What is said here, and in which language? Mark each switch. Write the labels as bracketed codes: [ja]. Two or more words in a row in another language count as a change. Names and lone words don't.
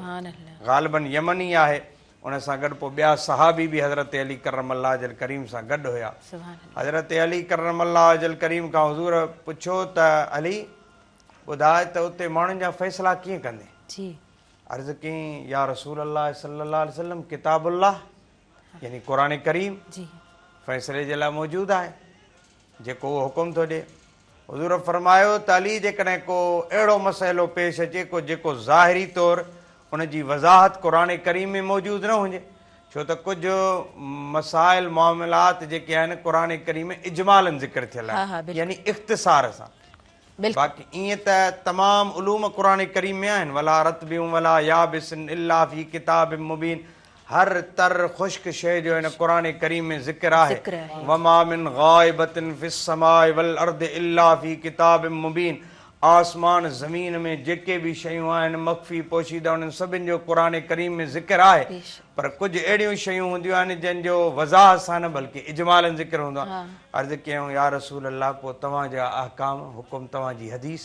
[sd] ग़ालिबन यमनी आहे, उन सां गॾु पोइ ॿिया सहाबी बि हज़रत अली [ar] كرم الله وجهه الكريم [sd] सां गॾु हुया। हज़रत अली [ar] كرم الله وجهه الكريم [sd] खां हुज़ूर पुछो त अली ॿुधाए त उते माण्हुनि जा फ़ैसिला कीअं कंदे? अर्ज़ु कयईं [ar] يا رسول الله صلى الله عليه وسلم [sd] किताबुल्लाह यानी क़ुरान करीम फ़ैसिले जे लाइ मौजूदु आहे, जेको उहो हुकुम थो ॾिए। हुज़ूर फरमायो त अली जेकॾहिं को अहिड़ो मसइलो पेश अचे को जेको ज़ाहिरी तौरु उनजी वज़ाहत क़ुरान करीम में मौजूदु न हुजे, छो त कुझु मसाइल मामलात जेके आहिनि क़ुरान करीम में इजमालन ज़िक्र थियल आहे यानी इख़्तिसार सां। बाक़ी ईअं त तमामु उलूम क़ुरान करीम में आहिनि, [ar] ولا رطب ولا يابس إلا في كتاب مبين, [sd] हर तर ख़ुश्क शइ जो हिन क़ुरान करीम में ज़िक्र आहे। [ar] وما من غائبة في السماء والأرض إلا في كتاب مبين, [sd] आसमान ज़मीन में जेके बि शयूं आहिनि मख़फ़ी पोशीदा उन्हनि सभिनि जो क़ुरान करीम में ज़िक्र आहे। पर कुझु अहिड़ियूं शयूं हूंदियूं आहिनि जंहिंजो वज़ाहत सां न बल्कि इजमालन ज़िक्र हूंदो आहे। अर्ज़ु कयूं [ar] يا رسول الله [sd] पोइ तव्हांजा अहकाम हुकुम तव्हांजी हदीस।